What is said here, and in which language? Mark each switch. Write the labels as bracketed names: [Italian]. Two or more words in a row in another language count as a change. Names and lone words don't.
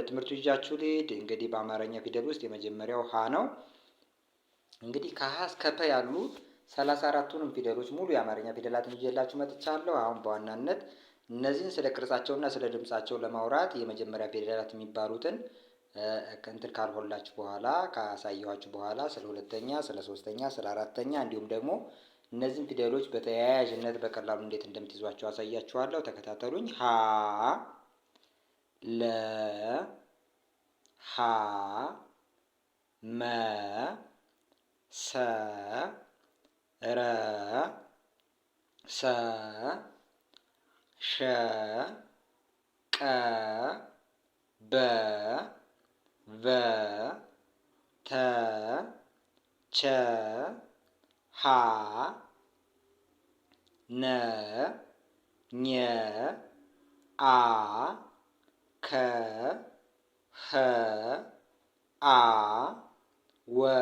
[Amharic] ትምህርቱ ይዣችሁ ልሂድ። እንግዲህ በአማርኛ ፊደል ውስጥ የመጀመሪያው ሀ ነው። እንግዲህ ከሀ እስከ ፐ ያሉ 34ቱንም ፊደሎች ሙሉ የአማርኛ ፊደላትን ይዤላችሁ መጥቻለሁ። አሁን በዋናነት እነዚህን ስለ ቅርጻቸውና ስለ ድምጻቸው ለማውራት የመጀመሪያ ፊደላት የሚባሉትን እንትን ካልሆላችሁ በኋላ ካሳየኋችሁ በኋላ ስለ ሁለተኛ፣ ስለ ሶስተኛ፣ ስለ አራተኛ እንዲሁም ደግሞ እነዚህን ፊደሎች በተያያዥነት በቀላሉ እንዴት እንደምትይዟቸው አሳያችኋለሁ። ተከታተሉኝ። ሀ ለ ሀ መ ሰ ረ ሰ ሸ ቀ በ ቨ ተ ቸ ሀ ነ ኘ አ ከ ኸ አ ወ